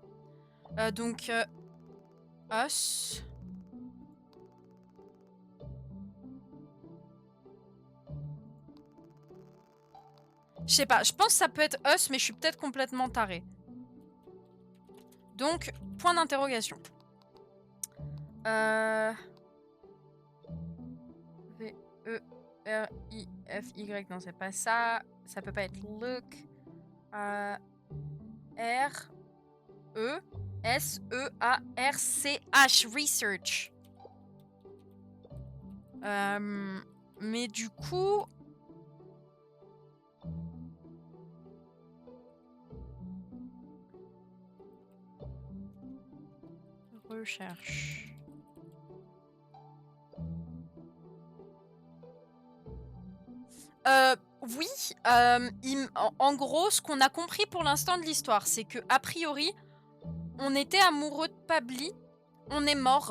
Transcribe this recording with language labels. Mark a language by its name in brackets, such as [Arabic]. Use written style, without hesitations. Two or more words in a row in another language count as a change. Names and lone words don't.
[French] Donc Us. Je sais pas, je pense que ça peut être Us, mais je suis peut-être complètement tarée. Donc, point d'interrogation. V-E-R-I-F-Y, non, c'est pas ça. Ça peut pas être look. R-E-S-E-A-R-C-H, research. Mais du coup, recherche. Oui, en gros, ce qu'on a compris pour l'instant de l'histoire, c'est que a priori, on était amoureux de Pabli, on est mort.